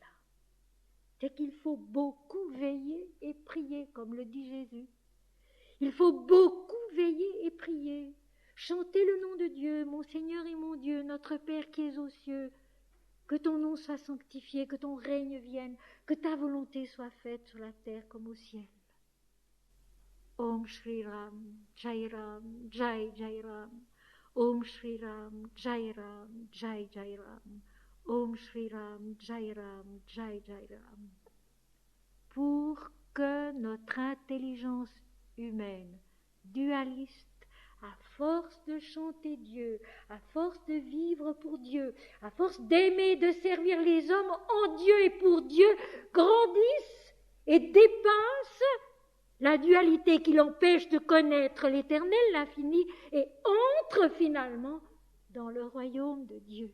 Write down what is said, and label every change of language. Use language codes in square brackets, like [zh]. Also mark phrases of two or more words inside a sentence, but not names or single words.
[fr] C'est qu'il faut beaucoup veiller et prier, comme le dit Jésus. Il faut beaucoup veiller et prier. Chanter le nom de Dieu, mon Seigneur et mon Dieu, notre Père qui es aux cieux. Que ton nom soit sanctifié, que ton règne vienne, que ta volonté soit faite sur la terre comme au ciel. [sa] ॐ श्री राम, जय राम, जय जय राम. ॐ श्री राम, जय राम, जय जय राम. ॐ श्री राम, जय राम, जय जय राम. [fr] Pour que notre intelligence humaine, dualiste, à force de chanter Dieu, à force de vivre pour Dieu, à force d'aimer, de servir les hommes en Dieu et pour Dieu, grandisse et dépasse la dualité qui l'empêche de connaître l'éternel, l'infini, et entre finalement dans le royaume de Dieu.